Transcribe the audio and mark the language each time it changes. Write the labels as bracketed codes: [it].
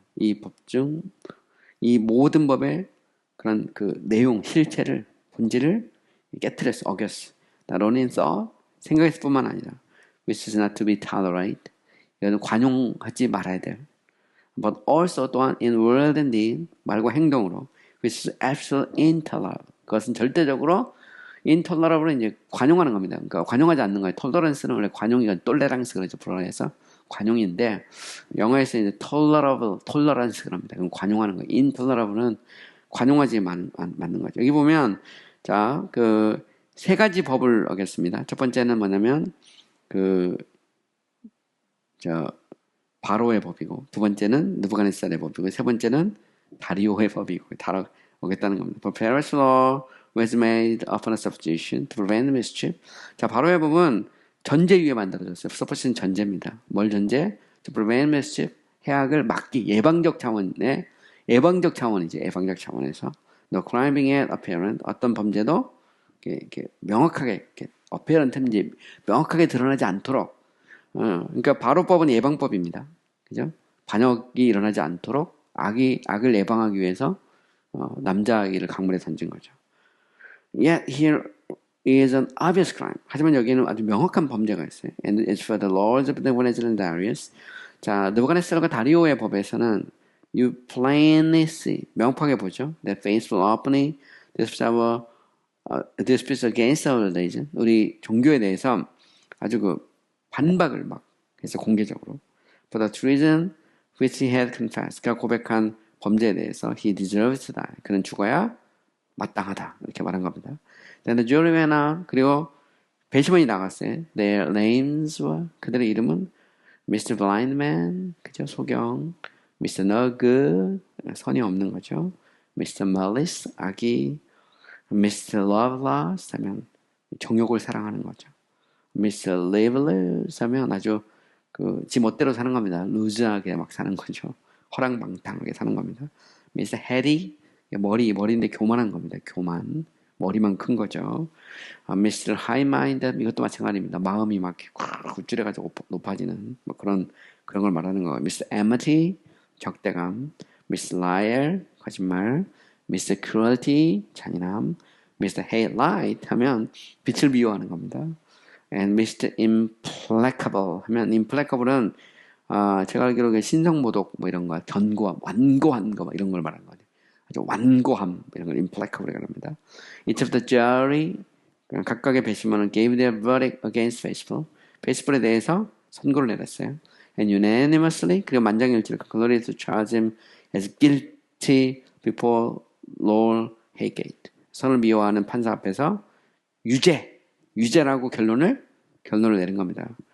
[ko] 이 법 중 이 모든 법의 그런 내용, 실체를, 본질을 깨트렸어, 어겼어. [en] Not only in thought, [ko] 생각에서 뿐만 아니라 [en] which is not to be tolerated. [ko] 이거는 관용하지 말아야 될. [en] But also [ko] 또한 [en] in word and deed, [ko] 말과 행동으로 [en] which is absolutely intolerable. [ko] 그것은 절대적으로 intolerable 이제 관용하는 겁니다. 그러니까 관용하지 않는 거예요. tolerance는 원래 관용이가 똘레랑스 그러죠. 불어에서 관용인데 영어에서 이제 tolerance 그럽니다. 그럼 관용하는 거예요. intolerable는 관용하지 않는 거죠. 여기 보면 자, 세 가지 법을 어겼습니다. 첫 번째는 뭐냐면 바로의 법이고, 두 번째는 느부갓네살의 법이고, 세 번째는 다리오의 법이고 다 어겼다는 겁니다. [en] For Pharaoh's law was made upon a substitution to prevent mischief. [ko] 자, 바로의 법은 전제 위에 만들어졌어요. supposition 전제입니다. 뭘 전제? [en] To prevent mischief, [ko] 해악을 막기, 예방적 차원이죠. 예방적 차원에서 [en] no crime being yet apparent, [ko] 어떤 범죄도 이렇게 명확하게 apparent 명확하게 드러나지 않도록. 그러니까 바로법은 예방법입니다. 그죠? 반역이 일어나지 않도록 악을 예방하기 위해서 남자아기를 강물에 던진 거죠. [en] Yet here is an obvious crime. [ko] 하지만 여기에는 아주 명확한 범죄가 있어요. [en] And it's for the lords of Nebuchadnezzar and Darius. [ko] 자, 느부갓네살과 다리오의 법에서는 [en] you plainly see, [ko] 명확하게 보죠. [en] That faithful openly disputes against our religion. [ko] 우리 종교에 대해서 아주 반박을 막 해서 공개적으로. [en] For the treason which he had confessed. [ko] 그가 고백한 범죄에 대해서 [en] he deserves to die. [ko] 그는 죽어야 마땅하다. 이렇게 말한 겁니다. [en] Then the jury went out. [ko] 그리고 배심원이 나갔어요. [en] Their names were [ko] 그들의 이름은 [en] Mr. [ko] Blindman, 그죠? 소경, Mr. No Good, 선이 없는 거죠. [en] Mr. [ko] Malice, 악이, Mr. Loveless 하면 정욕을 사랑하는 거죠. [en] Mr. [ko] Liveless 하면 아주 지 멋대로 사는 겁니다. 루즈하게 막 사는 거죠. 허랑방탕하게 사는 겁니다. [en] Mr. [ko] Heady, 머리인데 교만한 겁니다. 교만. 머리만 큰 거죠. Mr. High-minded, 이것도 마찬가지입니다. 마음이 막 굴줄해가지고 높아지는 뭐 그런 걸 말하는 거예요. Mr. Amity, 적대감. Mr. Liar, 거짓말. Mr. Cruelty, 잔인함. [en] Mr. [ko] Hate Light 하면 빛을 미워하는 겁니다. [en] And Mr. [ko] Implacable 하면 implacable은 제가 알기로 신성모독 뭐 이런 거, 견고함, 완고한 거 이런 걸 말하는 거예요. 아주 완고함 이런 걸 implacable이라고 합니다. [en] Each of the jury [ko] 각각의 배심원은 [en] gave their verdict against Faithful. [ko] Faithful에 대해서 선고를 내렸어요. [en] And unanimously [ko] 그리고 만장일치로 [en] concluded to charge him as guilty before Lord Haygate. [ko] 선을 미워하는 판사 앞에서 유죄라고 결론을 내린 겁니다.